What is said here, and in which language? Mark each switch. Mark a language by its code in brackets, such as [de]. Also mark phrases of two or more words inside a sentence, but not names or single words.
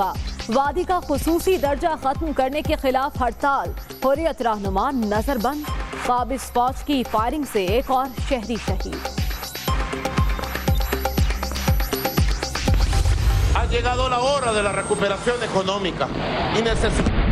[ur] وادی کا خصوصی درجہ ختم کرنے کے خلاف ہڑتال. حریت رہنما نظربند۔ قابض فوج کی فائرنگ سے ایک اور شہری شہید. [es] Ha llegado la hora de la recuperación económica y necesitamos